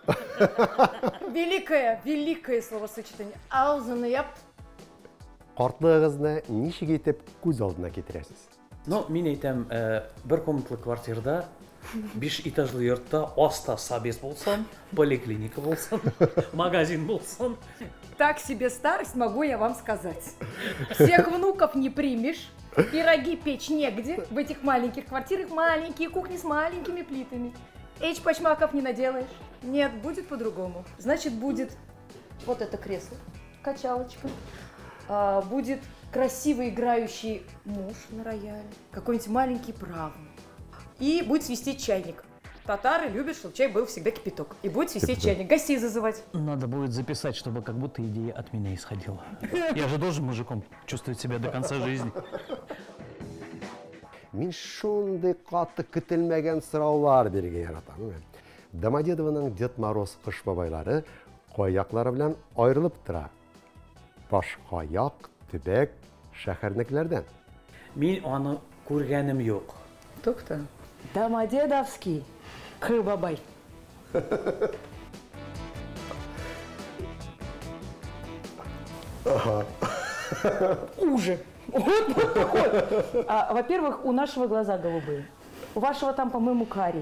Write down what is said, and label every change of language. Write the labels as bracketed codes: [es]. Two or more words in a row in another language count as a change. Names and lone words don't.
[ru] Великое словосочетание. [tt] Аузын яп. Картлыгызны ничек итеп күз алдына китерәсез? Ну, мин әйтәм, бер комнатлы квартирада 5 этажлы йортта аста собес булсын, поликлиника булсын, магазин булсын. [ru] Так себе старость, могу я вам сказать. Всех внуков не примешь, пироги печь негде. В этих маленьких квартирах маленькие кухни с маленькими плитами. Эчпочмаков не наделаешь. Нет, будет по-другому. Значит, будет вот это кресло, качалочка. Будет красиво играющий муж на рояле, какой-нибудь маленький правнук. И будет свистеть чайник. Татары любят, чтобы чай был всегда кипяток. И будет свистеть чайник. Гостей зазывать. Надо будет записать, чтобы как будто идея от меня исходила. Я же должен мужиком чувствовать себя до конца жизни. [tt] Мин шундый каты көтелмәгән сораулар бирергә яратам. Домодедованың [ru] Дед Мороз [tt] кыш бабайлары каяклары белән аерылып тора. Башкаяк, төбәк, шәһәрнекләрдән. Мин аны күргәнем юк. [ru] Кто-кто? Домодедовский Кыбабай. Уже. Вот такой. Во-первых, у нашего глаза голубые. У вашего там, по-моему, карие.